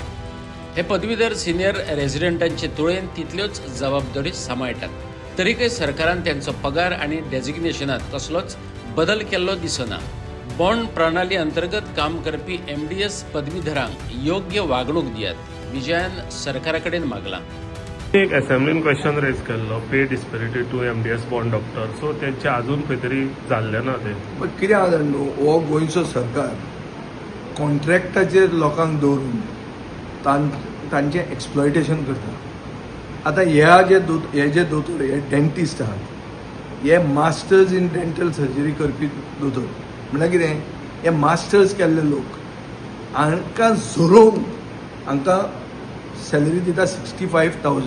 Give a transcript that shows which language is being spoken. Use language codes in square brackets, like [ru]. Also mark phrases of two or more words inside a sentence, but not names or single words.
[kok] हे पदवीधर सिनियर रेजिडेंटांचे तुळेन तितल्योच जबाबदारी सांबाळटात. तरीकय सरकारान त्यांचो पगार आनी डेजिग्नेशनात कसलोच बदल केल्लो दिसना. बॉन्ड प्रणाली अंतर्गत काम करपी MDS पदवीधरांक योग्य वागणूक दियात विजयान सरकारा कडेन मागला. एक असेंब्लीन [en] question raise [kok] केल्लो [en] pay disparity to MDS bond doctor, [kok] सो तेंचे अजून खंय तरी जाल्लें ना तें. पण कितें आहा जाणा हो गोंयचो सरकार कॉन्ट्रॅक्टाचेर लोकांक दवरून तांचें एक्सप्लॉयटेशन करता. आतां हे जे दोतोर हे डेंटिस्ट आहात, हे [en] masters in dental surgery [kok] करपी दोतोर म्हणल्यार कितें, हे मास्टर्स केल्ले लोक हांकां झरोवन हांकां सॅलरी दिता 65,000.